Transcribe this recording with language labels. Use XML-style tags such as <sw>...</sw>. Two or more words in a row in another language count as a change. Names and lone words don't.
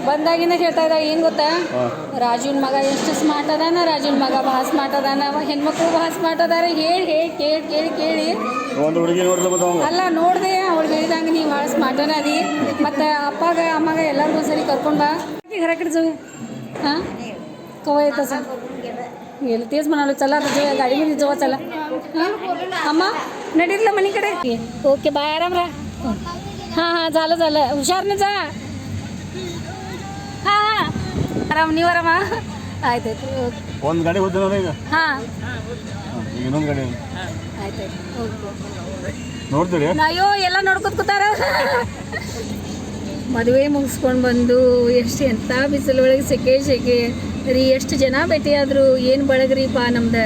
<kn>ಬಂದಾಗಿಂದ ಹೇಳ್ತಾ ಇದ್ದಾಳೆ ಏನು ಗೊತ್ತಾ, ಹಾಂ ರಾಜುನ್ ಮಗ ಎಷ್ಟು ಸ್ಮಾರ್ಟ್ ಅದಾನ, ರಾಜುನ್ ಮಗ ಭಾಳ ಸ್ಮಾರ್ಟ್ ಅದಾನ, ಹೆಣ್ಮಕ್ಳು ಭಾಳ ಸ್ಮಾರ್ಟ್ ಅದಾರ ಹೇಳಿ ಹೇಳಿ ಕೇಳಿ ಕೇಳಿ ಕೇಳಿ ಒಂದು ಹುಡುಗಿ ನೋಡಿದ್ರೆ ಮತ್ತೆ ಅವಂಗ ಅಲ್ಲ ನೋಡಿದೆ ಅವಳು ಹೇಳಿದಂಗೆ ನೀವು ಭಾಳ ಸ್ಮಾರ್ಟನ ಅದಿ. ಮತ್ತು ಅಪ್ಪಾಗ ಅಮ್ಮಾಗ ಎಲ್ಲರಿಗೂ ಒಂದ್ಸರಿ ಕರ್ಕೊಂಡು ಬಾ</kn> <mr>घरा कडे जाऊया. हां कवा येतं असं गेलं तेच म्हणालो चला आता जाऊया गाडीमध्ये जाऊ चला. हां अम्मा नडीतलं मनीकडे</mr> <en>okay bye</en> <mr>आराम राहा. हां हां झालं झालं हुशारनं जा.</mr> <kn>ಹಾಂ ಹಾಂ ಆರಾಮ್ ನೀವು ಆರಾಮ ಆಯ್ತಾಯ್ತು ಓಕೆ ಒಂದು ಗಾಡಿ ಹೋಗ್ತಾನಲ್ಲ ಈಗ ಹಾಂ ಈಗ ಇನ್ನೊಂದು ಗಾಡಿ ಆಯ್ತಾಯ್ತು ಓಕೆ ನೋಡ್ತೀರಿ ಅಯ್ಯೋ ಎಲ್ಲ ನೋಡ್ಕೊತ ಕೂತಾರ. ಮದುವೆ ಮುಗಿಸ್ಕೊಂಡು ಬಂದು ಎಷ್ಟು ಎಂಥ ಬಿಸಿಲು ಒಳಗೆ ಸೆಕೆ ರೀ ಎಷ್ಟು ಜನ ಭೇಟಿಯಾದರು ಏನು ಬಳಗ್ರಿಪ್ಪ ನಮ್ದು.</kn>